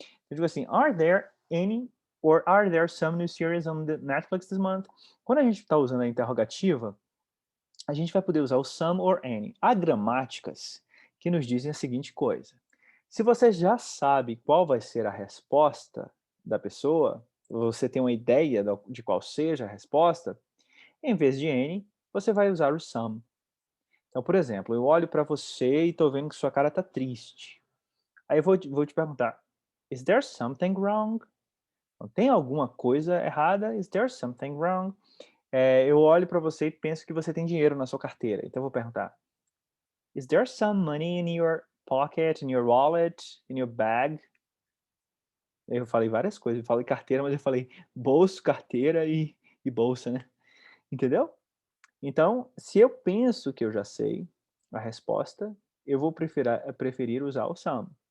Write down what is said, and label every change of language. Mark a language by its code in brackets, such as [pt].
[pt] Eu digo assim, [en] are there any or are there some new series on the Netflix this month? [pt] Quando a gente está usando a interrogativa, a gente vai poder usar o some or any. Há gramáticas que nos dizem a seguinte coisa. Se você já sabe qual vai ser a resposta da pessoa, você tem uma ideia de qual seja a resposta, em vez de any, você vai usar o some. Então, por exemplo, eu olho para você e estou vendo que sua cara está triste. Aí eu vou te perguntar, [en] is there something wrong? [pt] Tem alguma coisa errada? [en] Is there something wrong? [pt] Eu olho para você e penso que você tem dinheiro na sua carteira. Então eu vou perguntar, [en] is there some money in your pocket, in your wallet, in your bag? [pt] Eu falei várias coisas. Eu falei carteira, mas eu falei bolso, carteira e bolsa, né? Entendeu? Então, se eu penso que eu já sei a resposta, eu vou preferir usar o some.